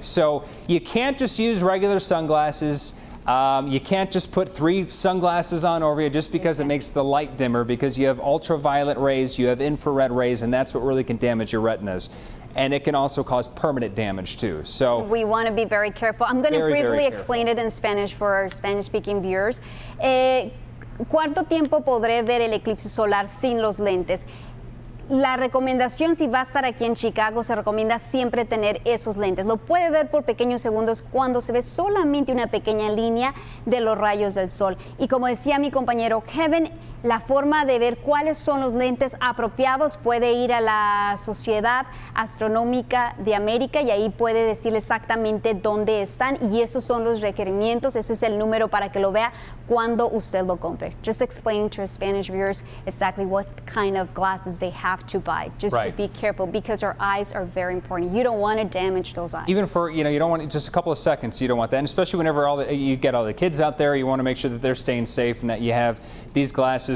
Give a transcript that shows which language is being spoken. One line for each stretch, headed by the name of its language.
English: So you can't just use regular sunglasses. You can't just put 3 sunglasses on over you just because it makes the light dimmer, because you have ultraviolet rays, you have infrared rays, and that's what really can damage your retinas. And it can also cause permanent damage too. So we want to be very careful. I'm going to briefly explain it in Spanish for our Spanish-speaking viewers.
Spanish: ¿Cuánto tiempo podré ver el eclipse solar sin los lentes? La recomendación, si va a estar aquí en Chicago, se recomienda siempre tener esos lentes. Lo puede ver por pequeños segundos cuando se ve solamente una pequeña línea de los rayos del sol. Y como decía mi compañero Kevin, la forma de ver cuáles son los lentes apropiados puede ir a la Sociedad Astronómica de América y ahí puede decirle exactamente dónde están, y esos son los requerimientos. Ese es el número para que lo vea cuando usted lo compre.
English: Just explain to our Spanish viewers exactly what kind of glasses they have to buy. Just to be careful, because our eyes are very important. You don't want to damage those eyes. Even for, you don't want just a couple of seconds, you don't want that. And especially whenever you get all the kids out there, you want to make sure that they're staying safe and that you have these glasses.